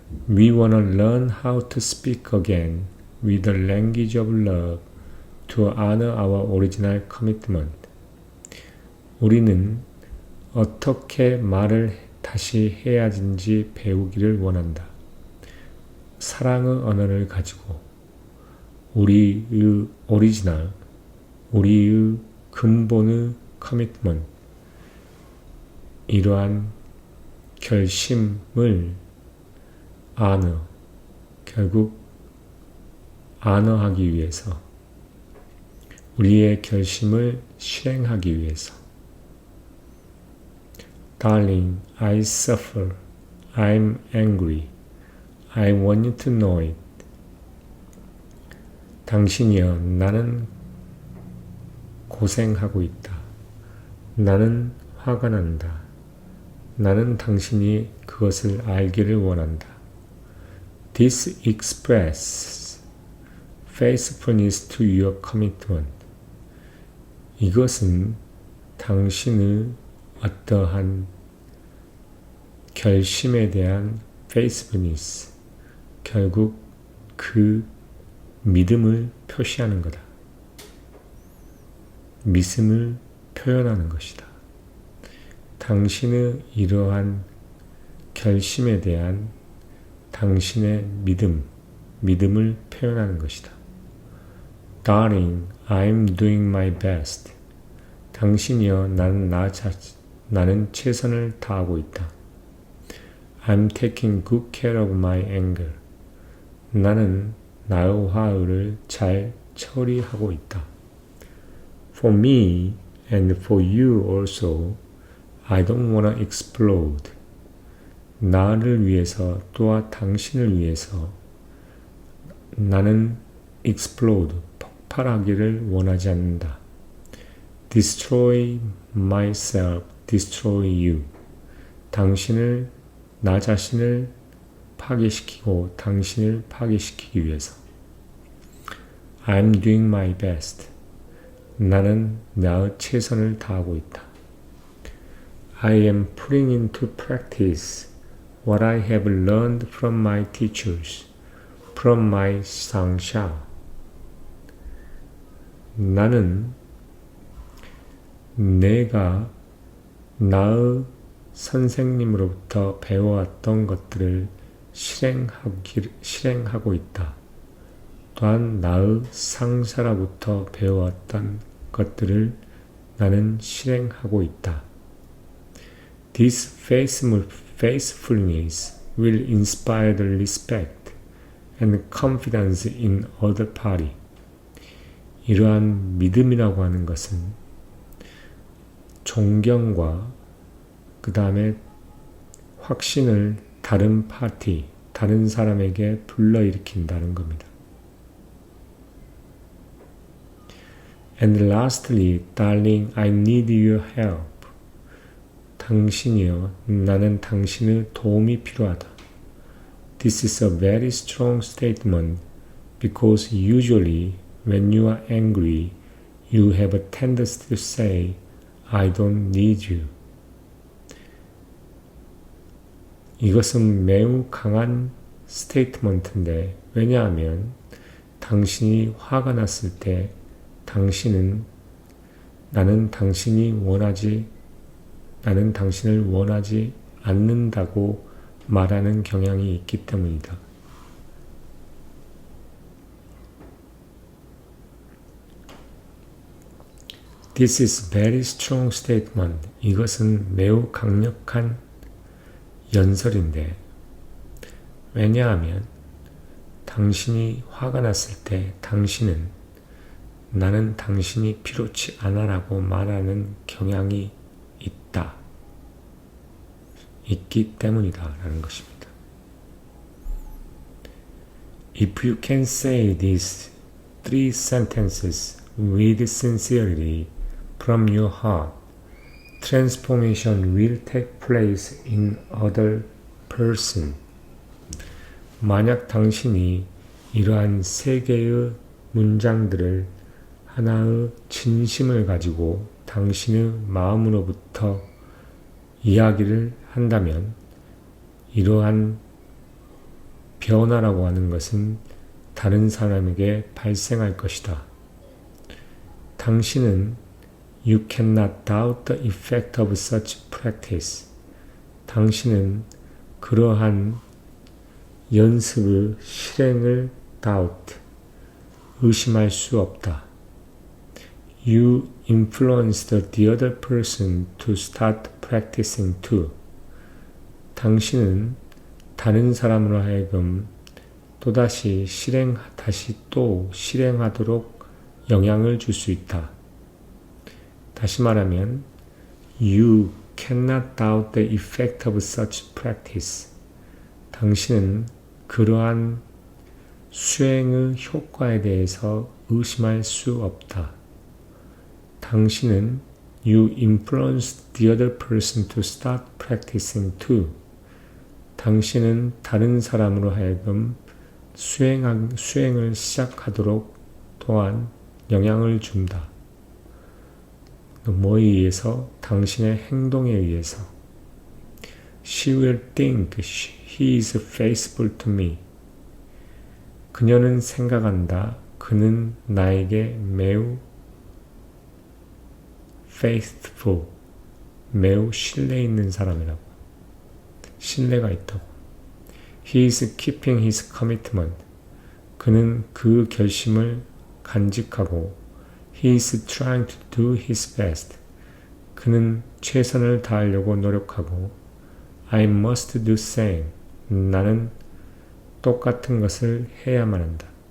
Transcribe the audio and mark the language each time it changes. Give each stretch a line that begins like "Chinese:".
English: We wanna learn how to speak again with the language of love to honor our original commitment.
Korean: 우리는 어떻게 말을 다시 해야 하는지 배우기를 원한다. 사랑의 언어를 가지고 우리의 오리지널, 우리의 근본의 커미트먼트, 이러한 결심을 결국 하기 위해서, 우리의 결심을 실행하기 위해서.
English: Darling, I suffer. I'm angry. I want you to know it.
Korean: 당신이여, 나는 고생하고 있다. 나는 화가 난다. 나는 당신이 그것을 알기를 원한다.
English: This expresses faithfulness to your commitment.
Korean: 이것은 당신의 어떠한 결심에 대한 faithfulness, 결국 그 믿음을 표시하는 거다. 믿음을 표현하는 것이다. 당신의 이러한 결심에 대한 당신의 믿음을 표현하는 것이다.
English: Darling, I'm doing my best.
Korean: 당신이여, 나는 최선을 다하고 있다.
English: I'm taking good care of my anger.
Korean: 나는 나의 화를 잘 처리하고 있다.
English: For me and for you also, I don't wanna explode.
Korean: 나를 위해서 또한 당신을 위해서 나는 explode, 폭발하기를 원하지 않는다.
English: Destroy myself, destroy you.
Korean: 나 자신을 파괴시키고 당신을 파괴시키기 위해서.
English: I'm doing my best.
Korean: 나는 나의 최선을 다하고 있다.
English: I am putting into practice what I have learned from my teachers, from my 상샤.
Korean: 나는 내가 나의 선생님으로부터 배워왔던 것들을 실행하고 있다. 또한 나의 상사로부터 배워왔던 것들을 나는 실행하고 있다.
English: This faithfulness will inspire the respect and confidence in other party.
Korean: 이러한 믿음이라고 하는 것은 존경과 그 다음에 확신을 다른 사람에게 불러일으킨다는 겁니다.
English: And lastly, darling, I need your help.
Korean: 당신이여, 나는 당신의 도움이 필요하다.
English: This is a very strong statement because usually when you are angry, you have a tendency to say, I don't need you.
Korean: 이것은 매우 강한 스테이트먼트인데, 왜냐하면 당신이 화가 났을 때 나는 당신을 원하지 않는다고 말하는 경향이 있기 때문이다.
English: This is very strong statement.
Korean: 이것은 매우 강력한 연설인데, 왜냐하면 당신이 화가 났을 때 나는 당신이 필요치 않아라고 말하는 경향이 있기 때문이다 라는 것입니다.
English: If you can say these 3 sentences with sincerity from your heart, transformation will take place in other person.
Korean: 만약 당신이 이러한 3개의 문장들을 하나의 진심을 가지고 당신의 마음으로부터 이야기를 한다면 이러한 변화라고 하는 것은 다른 사람에게 발생할 것이다. 당신은
English: You cannot doubt the effect of such practice.
Korean: 당신은 그러한 연습의 실행을 doubt, 의심할 수 없다.
English: You influenced the other person to start practicing too.
Korean: 당신은 다른 사람으로 하여금 다시 또 실행하도록 영향을 줄 수 있다. 다시 말하면,
English: You cannot doubt the effect of such practice.
Korean: 당신은 그러한 수행의 효과에 대해서 의심할 수 없다. 당신은
English: You influenced the other person to start practicing too.
Korean: 당신은 다른 사람으로 하여금 수행을 시작하도록 또한 영향을 준다. 뭐에 의해서? 당신의 행동에 의해서.
English: She will think he is faithful to me.
Korean: 그녀는 생각한다. 그는 나에게 매우 faithful, 매우 신뢰 있는 사람이라고. 신뢰가 있다고.
English: He is keeping his commitment.
Korean: 그는 그 결심을 간직하고
English: He is trying to do his best.
Korean: 그는 최선을 다하려고 노력하고
English: I must do same.
Korean: 나는 똑같은 것을 해야만 한다.